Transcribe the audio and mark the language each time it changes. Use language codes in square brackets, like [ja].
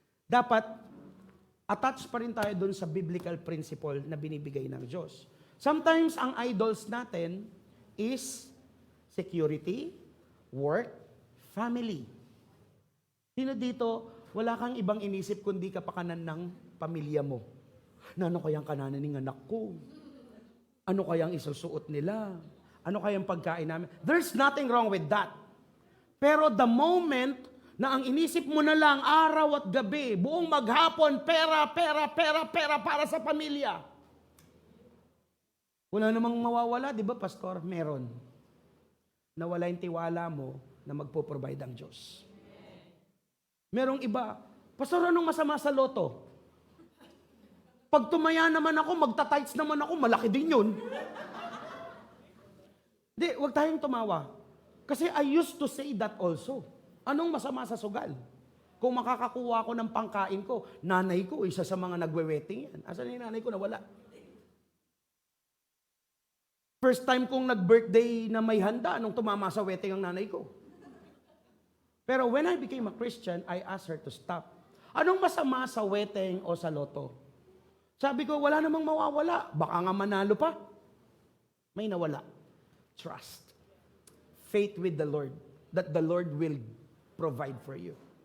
[tl] Dapat, attach pa rin tayo dun sa biblical principle na binibigay ng Diyos. Sometimes, ang idols natin is security, work, family. Sino dito, wala kang ibang inisip kundi kapakanan ng pamilya mo. Na ano kayang kananan ng anak ko? Ano kayang isusuot nila? Ano kayang pagkain namin? [en] There's nothing wrong with that. [tl] Pero [en] the moment [tl] na ang inisip mo na lang araw at gabi, buong maghapon, pera para sa pamilya. Wala namang mawawala, di ba, Pastor? Meron. Nawala yung tiwala mo na magpo-provide ang Diyos. Merong iba, Pastor, anong masama sa loto? Pag tumaya naman ako, magta-tights naman ako, malaki din yun. Hindi, huwag tayong tumawa. [en] Kasi I used to say that also. [tl] Anong masama sa sugal? Kung makakakuha ko ng pangkain ko, nanay ko, isa sa mga nagwe-wedding yan. Asan yung nanay ko? Nawala. First time kong nag-birthday na may handa nung tumama sa wedding ang nanay ko. [en] Pero when I became a Christian, I asked her to stop. [tl] Anong masama sa wedding o sa loto? Sabi ko, wala namang mawawala. Baka nga manalo pa. May nawala. Trust. [en] Faith with the Lord. That the Lord will provide for you.